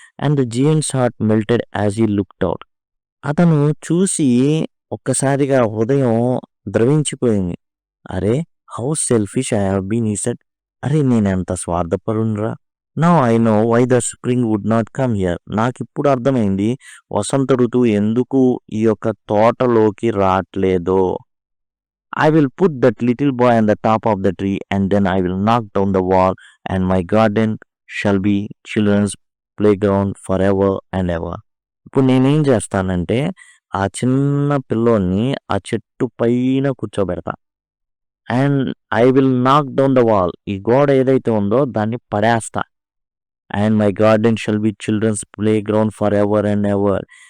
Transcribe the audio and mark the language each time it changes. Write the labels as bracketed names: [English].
[English] And the giants heart melted as he looked out. [Telugu] అతను చూసి ఒక్కసారిగా హృదయం ద్రవించిపోయింది. [English] అరే how selfish I have been, he said. [Telugu] అరే నేనెంత స్వార్థపరునిరా. [English] Now I know why the spring would not come here. [Telugu] నాకిప్పుడు అర్థమైంది వసంత ఋతువు ఎందుకు ఈ యొక్క తోటలోకి రావట్లేదో. [English] I will put that little boy on the top of the tree and then I will knock down the wall and my garden shall be children's playground forever and ever. [Telugu] ఇప్పుడు నేనేం చేస్తానంటే ఆ చిన్న పిల్లోని ఆ చెట్టు పైన కూర్చోబెడతా. [English] And I will knock down the wall. [Telugu] ఈ గోడ ఏదైతే ఉందో దాన్ని పడేస్తా. [English] And my garden shall be children's playground forever and ever.